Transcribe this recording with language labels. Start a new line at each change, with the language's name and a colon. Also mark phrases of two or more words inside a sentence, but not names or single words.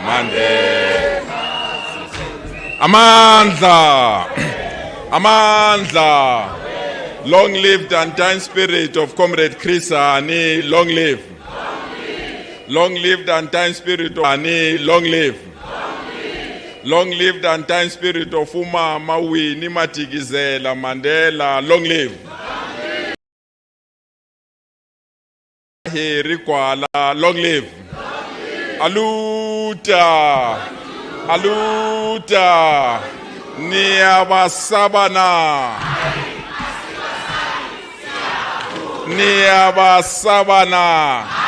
Zulu: Mandela. Amandla. Amandla.
English: Long live the undying spirit of Comrade Chris Hani. Long live. Long live the undying spirit of Hani. Long live. Long live the undying spirit of Umama Winnie Madikizela Mandela. Long live. Rikwala. Long live.
Portuguese: Aluta. Aluta.
Zulu: Niyabasabana. Niyabasabana.